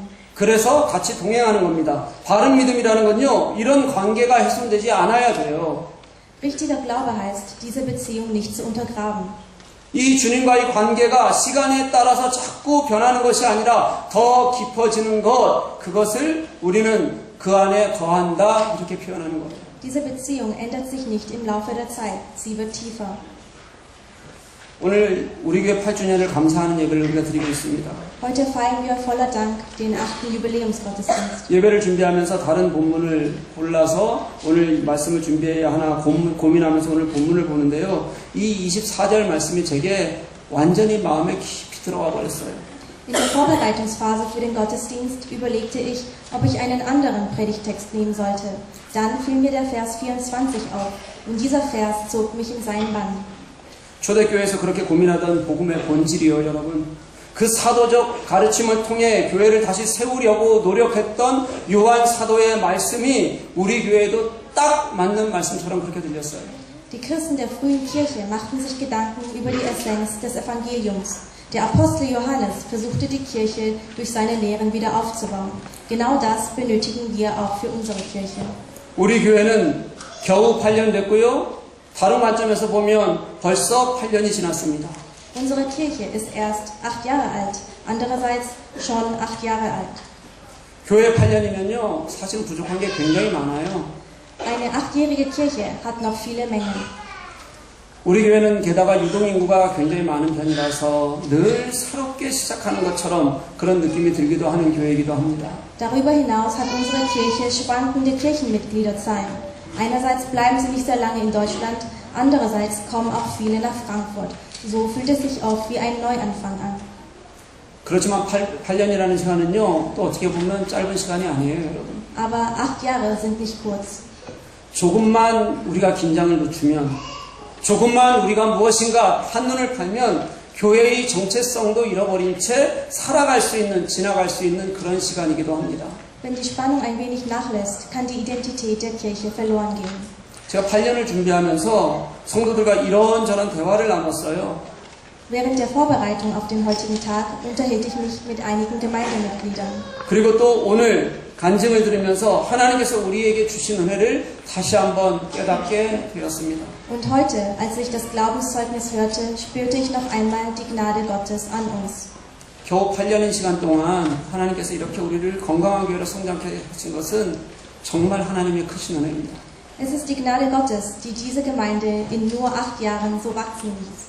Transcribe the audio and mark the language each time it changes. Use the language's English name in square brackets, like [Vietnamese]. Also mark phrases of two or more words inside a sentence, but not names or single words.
[Korean] 그래서 같이 동행하는 겁니다. 바른 믿음이라는 건요, 이런 관계가 훼손되지 않아야 돼요. [German] Richtiger Glaube heißt, diese Beziehung nicht zu untergraben. [Korean] 이 주님과의 관계가 시간에 따라서 자꾸 변하는 것이 아니라 더 깊어지는 것, 그것을 우리는 그 안에 더한다, 이렇게 표현하는 거예요. [German] Diese Beziehung ändert sich nicht im Laufe der Zeit, sie wird tiefer. [Korean] 오늘 우리 교회 8주년을 감사하는 예배를 우리가 드리고 있습니다. [German] Heute feiern wir voller Dank den 8. Jubiläumsgottesdienst. [Korean] 예배를 준비하면서 다른 본문을 골라서 오늘 말씀을 준비해야 하나 고민하면서 오늘 본문을 보는데요. 이 24절 말씀이 제게 완전히 마음에 깊이 들어가 버렸어요. [German] In der Vorbereitungsphase für den Gottesdienst überlegte ich, ob ich einen anderen Predigtext nehmen sollte. Dann fiel mir der Vers 24 auf und dieser Vers zog mich in seinen Bann. [Korean] 초대교회에서 그렇게 고민하던 복음의 본질이요, 여러분. 그 사도적 가르침을 통해 교회를 다시 세우려고 노력했던 요한 사도의 말씀이 우리 교회에도 딱 맞는 말씀처럼 그렇게 들렸어요. [German] Die Christen der frühen Kirche machten sich Gedanken über die Essenz des Evangeliums. Der Apostel Johannes versuchte die Kirche durch seine Lehren wieder aufzubauen. Genau das benötigen wir auch für unsere Kirche. [Korean] 우리 교회는 겨우 8년 됐고요. 다른 관점에서 보면 벌써 8년이 지났습니다. [German] Unsere Kirche ist erst 8 Jahre alt, andererseits schon 8 Jahre alt. [Korean] 교회 8년이면요, 사실 부족한 게 굉장히 많아요. [German] Eine 8-jährige Kirche hat noch viele Mängel. [Korean] 우리 교회는 게다가 유동인구가 굉장히 많은 편이라서 늘 새롭게 시작하는 것처럼 그런 느낌이 들기도 하는 교회이기도 합니다. [German] Darüber hinaus hat unsere Kirche schwankende Kirchenmitgliederzahlen. Einerseits bleiben sie nicht sehr lange in Deutschland, andererseits kommen auch viele nach Frankfurt. So fühlt es sich oft wie ein Neuanfang an. [Korean] 그렇지만 8년이라는 시간은요, 또 어떻게 보면 짧은 시간이 아니에요, 여러분. [German] Aber 8 Jahre sind nicht kurz. [Korean] 조금만 우리가 긴장을 늦추면, 조금만 우리가 무엇인가 한눈을 팔면 교회의 정체성도 잃어버린 채 살아갈 수 있는, 지나갈 수 있는 그런 시간이기도 합니다. [German] Wenn die Spannung ein wenig nachlässt, kann die Identität der Kirche verloren gehen. [Korean] 제가 8년을 준비하면서 성도들과 이런저런 대화를 나눴어요. [German] Während der Vorbereitung auf den heutigen Tag unterhielt ich mich mit einigen Gemeindemitgliedern. [Korean] 그리고 또 오늘 간증을 들으면서 하나님께서 우리에게 주신 은혜를 다시 한번 깨닫게 되었습니다. [German] Und heute, als ich das Glaubenszeugnis hörte, spürte ich noch einmal die Gnade Gottes an uns. [Korean] 겨우 8년인 시간 동안 하나님께서 이렇게 우리를 건강한 교회로 성장케 하신 것은 정말 하나님의 크신 은혜입니다. [German] Es ist die Gnade Gottes, die diese Gemeinde in nur 8 Jahren so wachsen ließ.